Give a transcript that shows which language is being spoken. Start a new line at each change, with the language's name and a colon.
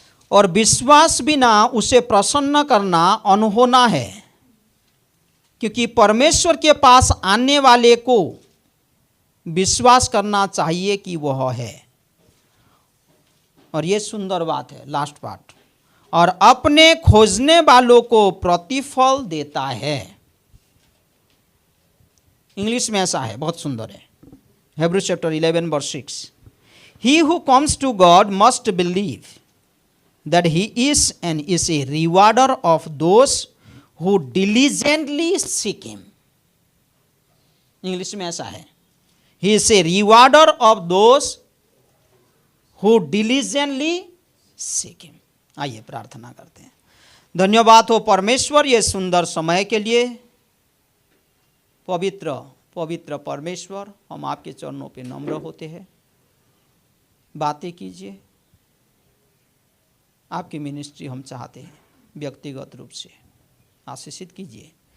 Hindi: और विश्वास बिना उसे प्रसन्न करना अनहोना है, क्योंकि परमेश्वर के पास आने वाले को विश्वास करना चाहिए कि वह है। और ये सुंदर बात है, लास्ट पार्ट, और अपने खोजने वालों को प्रतिफल देता है। इंग्लिश में ऐसा है, बहुत सुंदर है।
English: Hebrews chapter 11 verse 6, He who comes to God must believe that He is and is a rewarder of those who diligently seek Him।
Hindi: English में ऐसा है,
English: He is a rewarder of those who diligently seek Him।
Hindi: आइए प्रार्थना करते हैं। धन्यवाद हो परमेश्वर ये सुंदर समय के लिए। पवित्र पवित्र परमेश्वर, हम आपके चरणों पे नम्र होते हैं। बातें कीजिए, आपकी मिनिस्ट्री हम चाहते हैं, व्यक्तिगत रूप से आशीषित कीजिए।